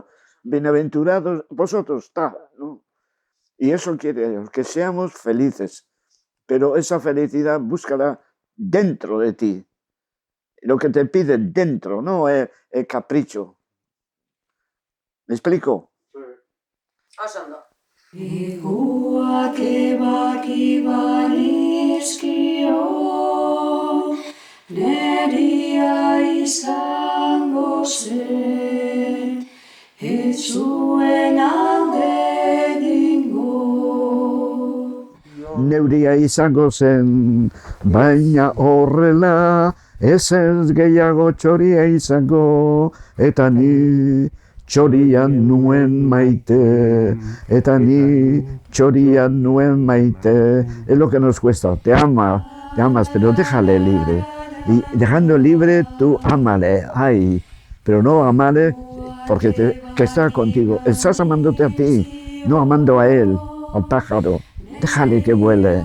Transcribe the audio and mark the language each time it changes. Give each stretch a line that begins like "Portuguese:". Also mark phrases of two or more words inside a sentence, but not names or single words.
Spanish: Bienaventurados vosotros, está, ¿no? Y eso quiere Dios, que seamos felices. Pero esa felicidad búscala dentro de ti. Lo que te pide dentro, no es capricho. ¿Me explico?
Basque: Egoak ebaki banizkio, neria izango zen, ez zuen alde egingo. Neuria izango zen, baina horrela, ez gehiago txoria izango, eta ni txorian nuen maite, eta ni txorian nuen maite.
Spanish: Es lo que nos cuesta, te amas, pero déjale libre. Y dejando libre, tú ámale, ay, pero no amale porque que está contigo. Estás amándote a ti, no amando a él, al pájaro. Déjale que vuele.